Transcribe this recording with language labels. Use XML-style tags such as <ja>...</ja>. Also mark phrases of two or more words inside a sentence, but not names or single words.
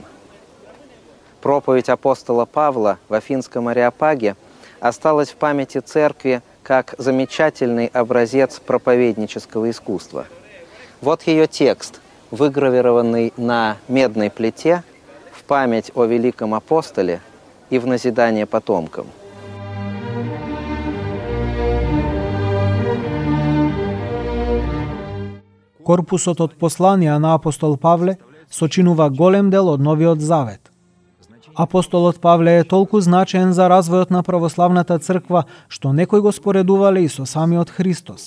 <ru>Проповедь апостола Павла в Афинском Ареопаге осталась в памяти церкви как замечательный образец проповеднического искусства. Вот ее текст, выгравированный на медной плите в память о великом апостоле и в назидание потомкам.</ru> <mk>Корпусот од посланија на апостол Павле сочинува голем дел од Новиот Завет. Апостолот Павле е толку значаен за развојот на православната црква, што некои го споредувале и со самиот Христос.</mk>